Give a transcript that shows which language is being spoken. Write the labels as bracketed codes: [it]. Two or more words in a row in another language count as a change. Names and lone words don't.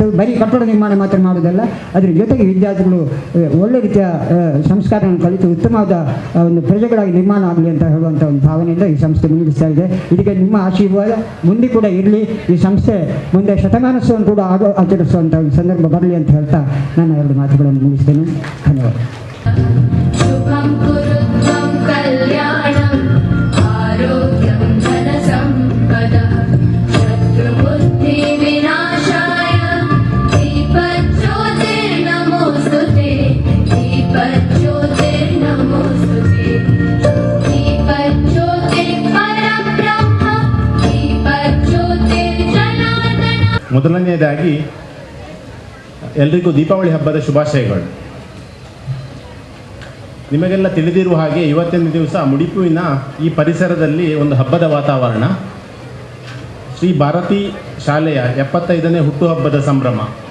[kn] ಬರೀ ಕಟ್ಟಡ ನಿರ್ಮಾಣ ಮಾತ್ರ ಮಾಡುವುದಲ್ಲ, ಅದರ ಜೊತೆಗೆ ವಿದ್ಯಾರ್ಥಿಗಳು ಒಳ್ಳೆ ರೀತಿಯ ಸಂಸ್ಕಾರವನ್ನು ಕಲಿತು ಉತ್ತಮವಾದ ಒಂದು ಪ್ರಜೆಗಳಾಗಿ ನಿರ್ಮಾಣ ಆಗಲಿ ಅಂತ ಹೇಳುವಂಥ ಒಂದು ಭಾವನೆಯಿಂದ ಈ ಸಂಸ್ಥೆ ಮುನ್ನಡೆಸ್ತಾ ಇದೆ. ಇದಕ್ಕೆ ನಿಮ್ಮ ಆಶೀರ್ವಾದ ಮುಂದೆ ಕೂಡ ಇರಲಿ. ಈ ಸಂಸ್ಥೆ ಮುಂದೆ ಶತಮಾನೋತ್ಸವವನ್ನು ಕೂಡ ಆಚರಿಸುವಂಥ ಒಂದು ಸಂದರ್ಭ ಬರಲಿ ಅಂತ ಹೇಳ್ತಾ ನಾನು 2 ಮಾತುಗಳನ್ನು ಮುಗಿಸ್ತೇನೆ. ಧನ್ಯವಾದ. [sa] शुभं कुरुत्वं कल्याणम् आरोग्यं धनसम्पदः शत्रुबुद्धिविनाशाय दीपज्योतिर्नमोऽस्तुते दीपज्योतिर्नमोऽस्तुते दीपज्योतिर्परब्रह्म दीपज्योतिर्जनार्दन. [kn] ಮೊದಲನೆಯದಾಗಿ ಎಲ್ರಿಗೂ ದೀಪಾವಳಿ ಹಬ್ಬದ ಶುಭಾಶಯಗಳು. ನಿಮಗೆಲ್ಲ ತಿಳಿದಿರುವ ಹಾಗೆ ಇವತ್ತಿನ ದಿವಸ ಮುಡಿಪುವಿನ ಈ ಪರಿಸರದಲ್ಲಿ ಒಂದು ಹಬ್ಬದ ವಾತಾವರಣ. ಶ್ರೀ ಭಾರತಿ ಶಾಲೆಯ 75ನೇ ಹುಟ್ಟುಹಬ್ಬದ ಸಂಭ್ರಮ.